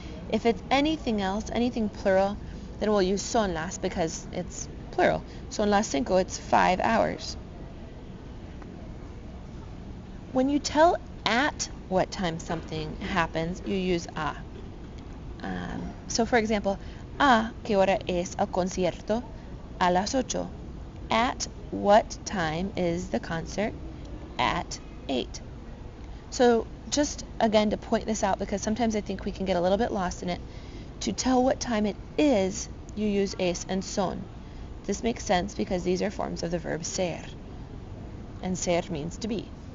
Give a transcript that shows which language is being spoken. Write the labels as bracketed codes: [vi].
[en] If it's anything else, anything plural, then we'll use [es] son las [en] because it's plural. [es] Son las 5, [en] it's 5 hours. When you tell at what time something happens, you use a. So for example, [es] ¿a qué hora es el concierto? A las 8. [en] At what time is the concert? At 8. So just again to point this out, because sometimes I think we can get a little bit lost in it, to tell what time it is, you use es and son. This makes sense because these are forms of the verb ser. And ser means to be.